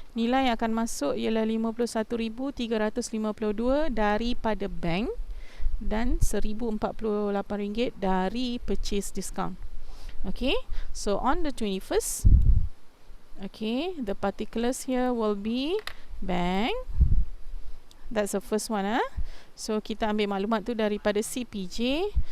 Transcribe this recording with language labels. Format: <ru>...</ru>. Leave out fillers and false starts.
<ms>Nilai yang akan masuk ialah 51,352 daripada bank dan RM1,048 dari purchase discount.</ms> <en>Okay, so on the 21st, okay, the particulars here will be bank. That's the first one.</en> <ms>So kita ambil maklumat tu daripada CPJ.</ms>